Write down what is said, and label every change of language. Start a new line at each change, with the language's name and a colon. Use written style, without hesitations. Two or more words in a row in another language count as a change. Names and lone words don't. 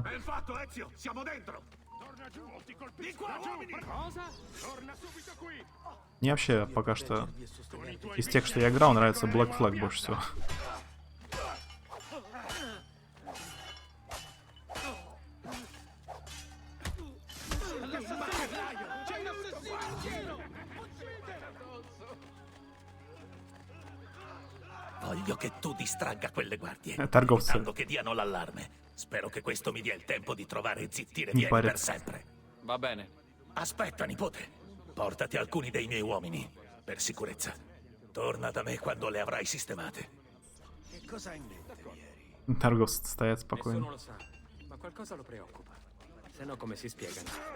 Italian: Ben fatto, Ezio, siamo dentro! Torna giù, ti colpisco! Di qua, uomini! Cosa? Torna subito qui!
Russian: Мне вообще пока что из тех, что я играл, нравится Black Flag больше всего.
Italian: Voglio che tu distragga quelle guardie,
Russian: Торговцы
Italian: evitando che diano l'allarme. Spero che questo mi dia il tempo di trovare e zittire
Russian: не
Italian: Vieri per
Russian: парятся.
Italian: sempre. Va bene. Aspetta, nipote. Portati alcuni dei miei uomini, per sicurezza. Torna da me quando le avrai sistemate. Che cosa hai in mente, Vieri?
Russian: Торговцы стоят
Italian: Nessuno
Russian: спокойно.
Italian: lo sa, ma qualcosa lo preoccupa. Se no come si spiegano?